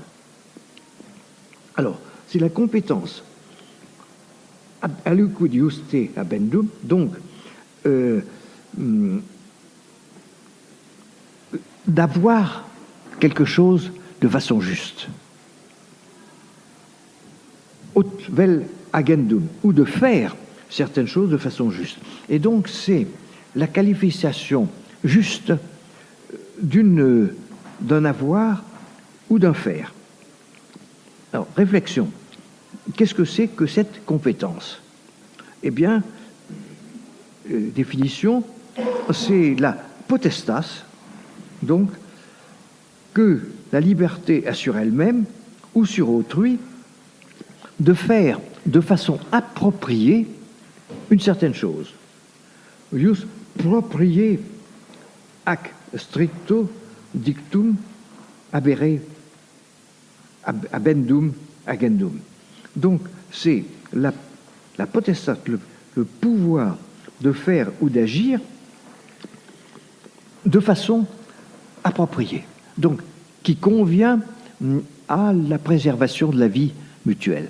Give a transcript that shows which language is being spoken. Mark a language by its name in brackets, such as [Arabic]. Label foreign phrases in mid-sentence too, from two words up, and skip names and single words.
[French] Alors, c'est la compétence [Latin] aliquid juste habendum, [French] donc d'avoir quelque chose de façon juste. [Latin] Aut vel agendum, [French] ou de faire certaines choses de façon juste. Et donc, c'est la qualification juste d'un avoir ou d'un faire. Alors, réflexion. Qu'est-ce que c'est que cette compétence? Eh bien, définition, c'est la potestas, donc, que la liberté a sur elle-même ou sur autrui de faire de façon appropriée une certaine chose. [Latin] Ius propriae ac stricto dictum habere habendum agendum. [French] Donc, c'est la potestas, le pouvoir de faire ou d'agir de façon appropriée. Donc, qui convient à la préservation de la vie mutuelle.